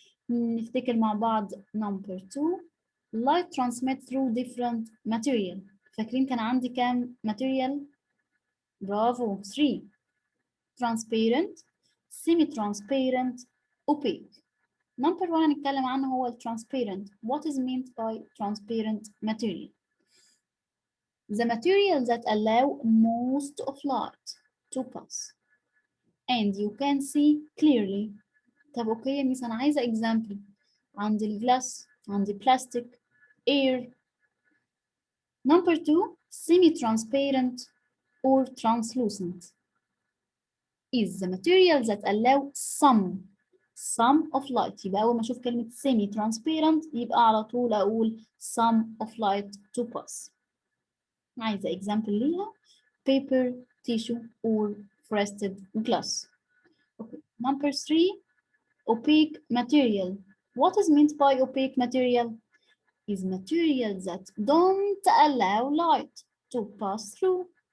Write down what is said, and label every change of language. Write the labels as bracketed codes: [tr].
[ar] نفتكر مع بعض [en] number 2 light transmit through different material. [ar] فاكرين كان عندي كام material؟ برافو 3 transparent semi-transparent opaque. [en] Number 1 [ar] هنتكلم عنه هو [en] transparent. What is meant by transparent material? The material that allow most of light to pass and you can see clearly. [ar] طب اوكي يا ميس انا عايزه example. عندي الجلاس، عندي plastic, air. [en] Number 2 semi-transparent or translucent is the material that allow some of light. [ar] يبقى أول ما أشوف كلمة semi-transparent يبقى على طول أقول [en] some of light to pass. [ar] عايزة example ليها [en] paper, tissue or frosted glass. Okay. Number 3 opaque material. What is meant by opaque material? Is material that don't allow light to pass through.